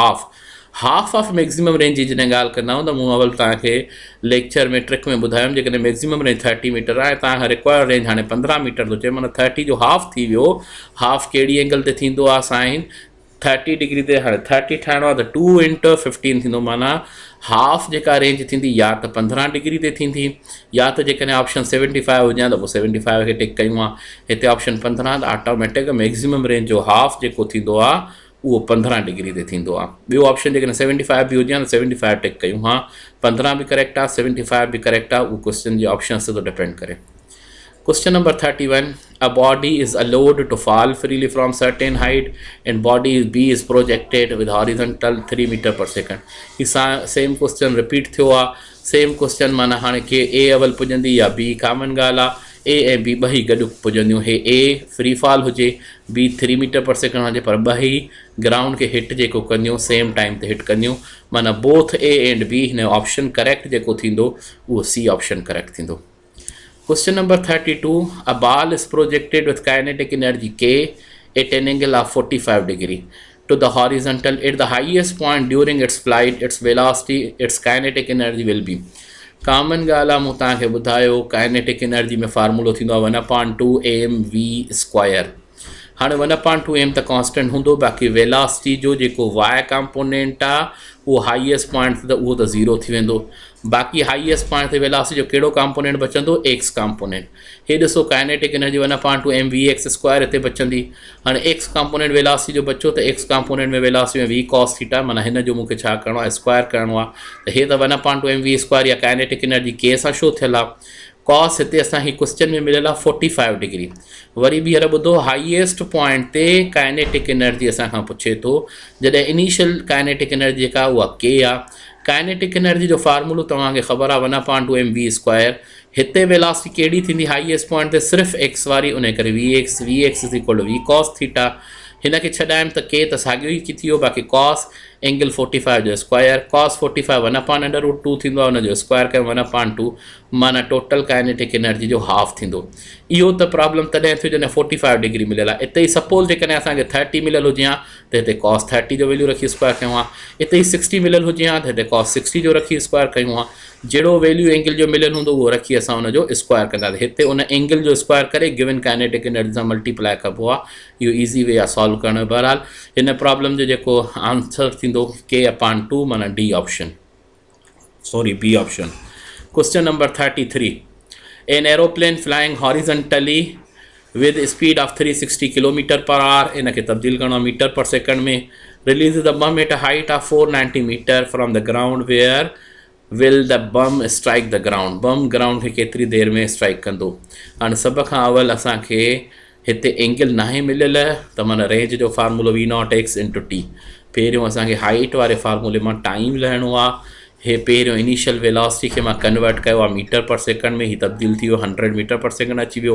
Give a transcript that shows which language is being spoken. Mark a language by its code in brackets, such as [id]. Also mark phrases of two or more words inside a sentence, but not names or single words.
[en] half of maximum range [sd] जी जॾहिं ॻाल्हि कंदा आहियूं त मूं अवल तव्हांखे लेक्चर में ट्रिक में ॿुधायुमि जेकॾहिं [en] maximum range 30 meter [sd] आहे तव्हांखां [en] required range [sd] हाणे 15 मीटर थो चए माना 30 जो हाफ थी वियो हाफ कहिड़ी एंगल ते थींदो आहे [en] sine 30 degree [sd] ते हाणे 30 ठाहिणो आहे त 2 × 15 थींदो माना हाफ जेका रेंज थींदी या त 15 डिग्री ते थींदी या त जेकॾहिं ऑप्शन 75 हुजे त पोइ 75 खे टिक कयूं आहे हिते ऑप्शन 15 त [en] automatic maximum range [sd] जो हाफ जेको थींदो आहे उहो 15 डिग्री ते थींदो आहे ॿियो ऑप्शन जेकॾहिं 75 बि हुजे त 75 टिक कयूं हा 15 बि करेक्ट आहे 75 बि करेक्ट आहे उहो क्वेश्चन जे ऑप्शन ते थो डिपेंड करे [en] Question number 31. A body is allowed to fall freely from certain height and body B is projected with horizontal 3 meter per second. This same question repeat [sd] थियो आहे [en] same question [sd] माना हाणे के A अवल पुॼंदी या B कॉमन ॻाल्हि आहे A ऐं B ॿई गॾु पुॼंदियूं हे A फ्री फॉल हुजे B [en] 3 meter per second [sd] हुजे पर ॿई ग्राउंड खे हिट जेको कंदियूं [en] same time [sd] ते हिट कंदियूं माना [en] both A and B [sd] हिन जो [en] option correct [sd] जेको थींदो उहो C [en] option correct [sd] थींदो [en] Question number 32. A ball is projected with kinetic energy K at an angle of 45 degree. to the horizontal at the highest point during its flight, its velocity, its kinetic energy will be. [sd] कॉमन ॻाल्हि आहे मूं तव्हांखे ॿुधायो [en] kinetic energy [sd] में फार्मूलो थींदो आहे 1/2 mv². हाणे 1/2 m त कॉन्स्टेंट हूंदो, बाक़ी वेलासिटी जो जेको [en] y component [sd] आहे उहो [en] highest point [sd] ते उहो त 0 थी वेंदो. बाक़ी [en] highest point [sd] ते वेलासिटी जो कहिड़ो कंपोनेंट बचंदो? [en] x component. [sd] हे ॾिसो [en] kinetic energy [sd] 1/2 mvx² हिते बचंदी. हाणे [en] x component [sd] वेलासिटी जो बचो त [en] x component [sd] में वेलासिटी में [en] v cos theta, [sd] माना हिन जो मूंखे छा करिणो आहे? स्क्वायर करिणो आहे. त हे त 1/2 mv² या [en] kinetic energy [sd] के सां छो थियल आहे? कॉस हिते असांखे क्वेश्चन में मिलियल आहे 45 डिग्री. वरी ॿीहर ॿुधो, [en] highest point [sd] ते [en] kinetic energy [sd] असांखां पुछे थो, जॾहिं [en] initial kinetic energy [sd] जेका उहा के आहे. [en] kinetic energy [sd] जो फार्मूलो तव्हांखे ख़बर आहे 1/2 mv². हिते वेलासिटी कहिड़ी थींदी [en] highest point [sd] ते? सिर्फ़ु एक्स वारी, उन करे vx = [en] v cos theta. [sd] हिन खे छॾायमि त के त साॻियो ई थी वियो, बाक़ी [en] cos angle 45 [sd] जो स्क्वायर. कॉस 45 1/√2 थींदो आहे, हुनजो स्क्वायर कयो 1/2, माना [en] total kinetic energy [sd] जो हाफ थींदो. इहो त प्रॉब्लम तॾहिं थियो जॾहिं 45 डिग्री मिलियल आहे. इते ई सपोज़ जेकॾहिं असांखे 30 मिलियल हुजे हा त हिते कॉस 30 जो वैल्यू रखी स्क्वायर कयूं आहे. इते ई 60 मिलियल हुजे हा त हिते कॉस 60 जो रखी स्क्वायर कयूं आहे. जहिड़ो वैल्यू एंगल जो मिलियल हूंदो उहो रखी असां हुनजो स्क्वायर कंदासीं. हिते उन एंगल जो स्क्वायर करे [en] given kinetic energy [sd] सां मल्टीप्लाई कबो आहे. इहो [en] easy way [sd] आहे सॉल्व करण जो. बहरहाल हिन प्रॉब्लम जो जेको आंसर थींदो k/2, माना [en] D option, sorry B option. question number 33. An aeroplane flying horizontally with a speed of 360 km/h, [sd] इन खे तब्दील करणो [en] meter per second में, releases the bomb at a height of 490 मीटर from the ground. Where will the bomb strike the ground? [sd] बम ग्राउंड खे केतिरी देर में स्ट्राइक कंदो? हाणे सभ खां अवल असांखे हिते एंगल नाहे मिलियल, त माना रेंज जो फार्मूलो v0x × t. पहिरियों असांखे हाइट वारे फार्मूले मां टाइम लहणो आहे. हे पहिरियों [en] initial velocity [sd] खे मां कन्वर्ट कयो आहे [en] meter per second [sd] में, ही तब्दील थी वियो [en] 100 meter per second [sd] अची वियो.